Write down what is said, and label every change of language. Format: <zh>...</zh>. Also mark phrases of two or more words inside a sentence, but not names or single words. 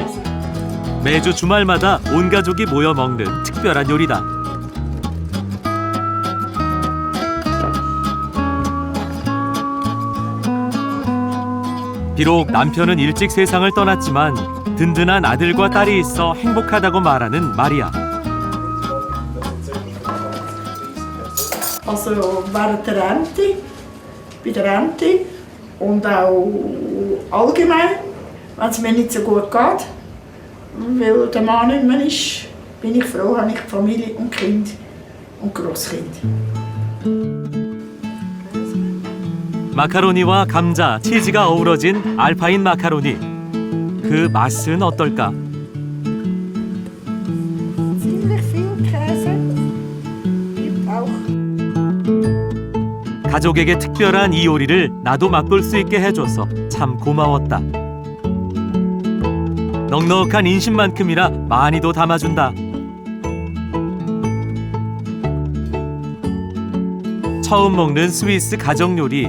<ko>매주 주말마다 온 가족이 모여 먹는 특별한 요리다. 비록 남편은 일찍 세상을 떠났지만 든든한 아들과 딸이 있어 행복하다고 말하는 마리아.</ko> <de>Also während der Rente, bei der Rente und auch allgemein, wenn es mir nicht so gut geht, weil der Mann nicht mehr ist, bin ich froh, habe ich Familie und Kind und Grosskind.</de> <ko>마카로니와 감자, 치즈가 어우러진 알파인 마카로니. 그 맛은 어떨까?</ko> <de>Ziemlich viel Käse, gibt auch.</de> <ko>가족에게 특별한 이 요리를 나도 맛볼 수 있게 해줘서 참 고마웠다. 넉넉한 인심만큼이나 많이도 담아준다. 처음 먹는 스위스 가정 요리.</ko>